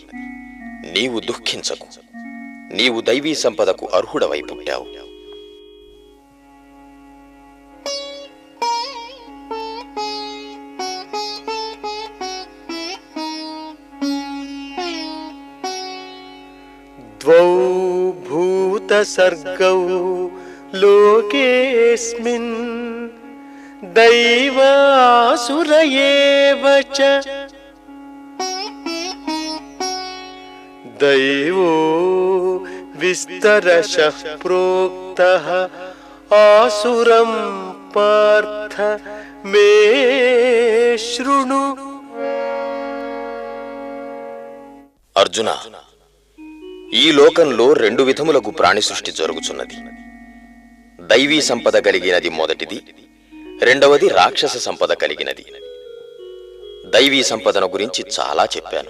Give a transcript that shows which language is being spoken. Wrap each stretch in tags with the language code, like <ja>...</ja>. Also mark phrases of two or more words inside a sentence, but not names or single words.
<te>నీవు దుఃఖించకు. నీవు దైవీ సంపదకు అర్హుడవై పుట్టావు.</te> <sa>द्वौ भूतसर्गौ लोकेऽस्मिन् दैवासुर एव च दैवो विस्तरशः प्रोक्तः आसुरं पार्थ मे शृणु।</sa> <te>అర్జున, ఈ లోకంలో రెండు విధములకు ప్రాణి సృష్టి జరుగుచున్నది. దైవీ సంపద కలిగినది మొదటిది, రెండవది రాక్షస సంపద కలిగినది. దైవీ సంపదను గురించి చాలా చెప్పాను.</te>